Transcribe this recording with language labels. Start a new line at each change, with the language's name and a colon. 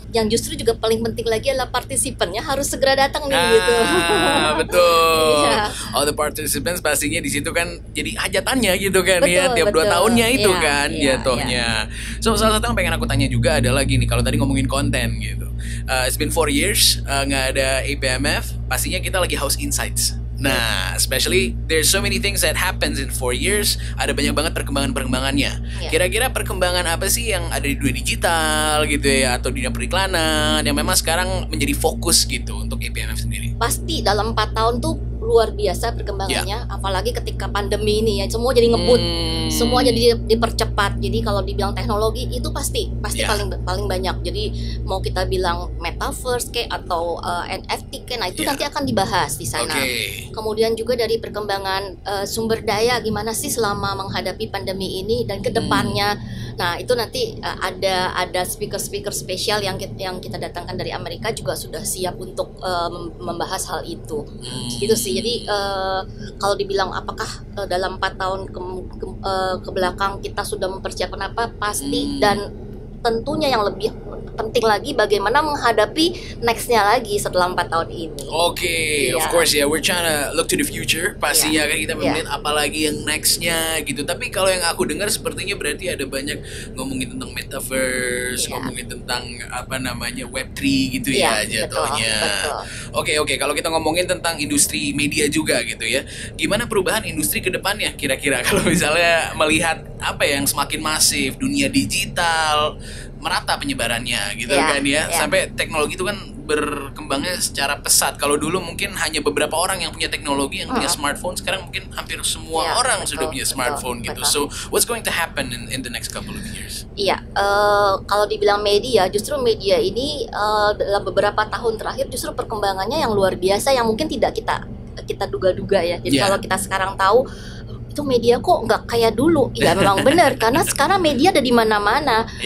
Indonesian: Yang justru juga paling penting lagi adalah partisipannya harus segera datang nih gitu. Betul. All the participants pastinya di situ kan jadi hajatannya gitu kan. Tiap 2 tahunnya itu kan jatuhnya. So salah satu yang pengen aku tanya juga adalah gini, kalau tadi ngomongin konten gitu. It's been 4 years nggak ada APMF, pastinya kita lagi house insights.
English: Nah, especially there's so many things that happens in 4 years.
Indonesian: Ada banyak banget perkembangannya. Kira-kira perkembangan apa sih yang ada di dunia digital gitu ya, atau dunia periklanan yang memang sekarang menjadi fokus gitu untuk APMF sendiri? Pasti dalam 4 tahun tuh luar biasa perkembangannya, apalagi ketika pandemi ini ya, semua jadi ngebut, semua jadi dipercepat. Jadi kalau dibilang teknologi itu pasti paling banyak. Jadi mau kita bilang metaverse kayak atau NFT kayak, nah itu nanti akan dibahas di sana. Kemudian juga dari perkembangan sumber daya, gimana sih selama menghadapi pandemi ini dan kedepannya. Nah itu nanti ada speaker spesial yang kita datangkan dari Amerika juga sudah siap untuk membahas hal itu. Gitu sih. Jadi kalau dibilang apakah dalam 4 tahun ke belakang kita sudah mempersiapkan apa, pasti. Dan tentunya yang lebih penting lagi bagaimana menghadapi nextnya lagi setelah 4 tahun ini.
English: Of course we're trying to look to the future.
Indonesian: Pastinya kan kita melihat apalagi yang nextnya gitu. Tapi kalau yang aku dengar sepertinya berarti ada banyak ngomongin tentang metaverse, ngomongin tentang apa namanya Web3 gitu ya jatuhnya. Oke, kalau kita ngomongin tentang industri media juga gitu ya. Gimana perubahan industri ke depannya kira-kira kalau misalnya melihat apa yang semakin masif, dunia digital, merata penyebarannya gitu kan ya. Sampai teknologi itu kan berkembangnya secara pesat. Kalau dulu mungkin hanya beberapa orang yang punya teknologi, yang punya smartphone, sekarang mungkin hampir semua orang sudah punya smartphone gitu.
English: So what's going to happen in the next couple of years?
Indonesian: Kalau dibilang media, justru media ini dalam beberapa tahun terakhir justru perkembangannya yang luar biasa, yang mungkin tidak kita duga-duga ya. Jadi kalau kita sekarang tahu itu media kok nggak kayak dulu, ya memang benar karena sekarang media ada di mana-mana.